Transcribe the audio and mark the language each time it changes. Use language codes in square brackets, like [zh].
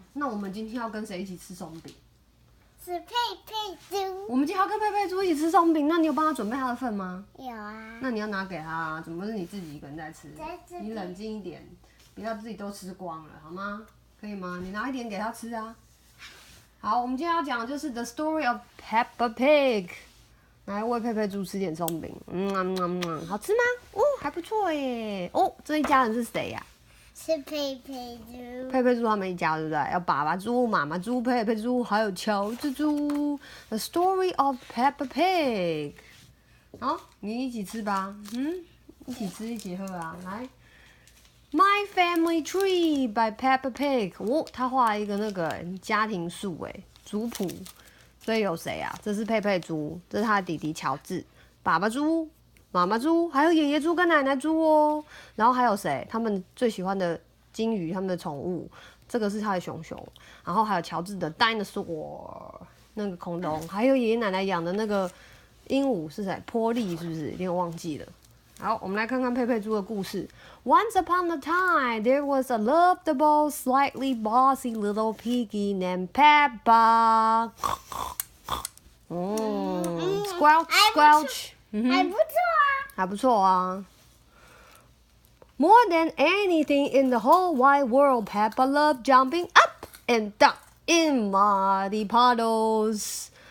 [zh] 那我们今天要跟谁一起吃松饼？是佩佩猪。我们今天要跟佩佩猪一起吃松饼，那你有帮他准备他的份吗？有啊。那你要拿给他啊，怎么是你自己一个人在吃？在这边你冷静一点，不要自己都吃光了，好吗？可以吗？你拿一点给他吃啊。好，我们今天要讲的就是 The Story of Peppa Pig。来喂佩佩猪吃点松饼，好吃吗？哦，还不错耶。哦，这一家人是谁呀？是佩佩猪。佩佩猪他们一家，对不对？有爸爸猪、妈妈猪、佩佩猪，还有乔治猪。 The Story of Peppa Pig。 好，你一起吃吧。一起吃，一起喝啊。来，My Family Tree by Peppa Pig。哦，他画了一个那个家庭树，族谱。所以有谁啊？这是佩佩猪，这是他的弟弟乔治，爸爸猪、妈妈猪，还有爷爷猪跟奶奶猪哦。然后还有谁？他们最喜欢的金鱼，他们的宠物，这个是他的熊熊。然后还有乔治的 dinosaur 那个恐龙，还有爷爷奶奶养的那个鹦鹉是谁？波利是不是？有点忘记了。好，我们来看看佩佩猪的故事。 [en] Once upon a time, there was a lovable, slightly bossy little piggy named Peppa. Squelch, squelch. [zh] 还不错啊。还不错啊。 [en] More than anything in the whole wide world, Peppa loved jumping up and down in muddy puddles.